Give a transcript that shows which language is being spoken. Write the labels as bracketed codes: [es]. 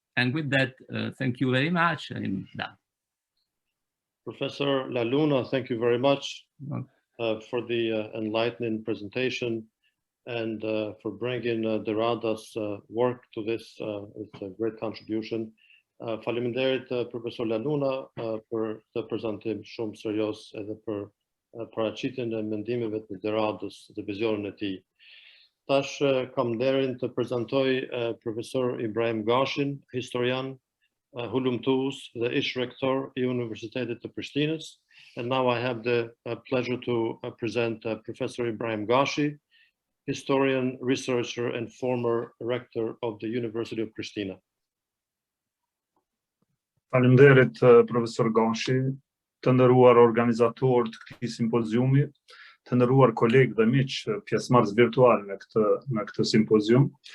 [en] And with that, thank you very much. I'm done. Professor La Luna, thank you very much for the enlightening presentation and for bringing De Rada's work to this. It's a great contribution. [sq] Faleminderit Profesor La Luna për të prezantim shumë serios edhe për paraqitjen e mendimeve të De Radës dhe vizionin e tij. Tash kam nderin të prezantoj Profesor Ibrahim Gashin, historian, hulumtues dhe ish rektor I Universitetit të Prishtinës. [en] And now I have the pleasure to present Professor Ibrahim Gashi, historian, researcher, and former rector of the University of Pristina. [sq] Faleminderit Profesor Gashi, të nderuar organizator të këtij simpoziumi, të nderuar kolegë dhe miq pjesëmarrës virtual në këtë simpozium.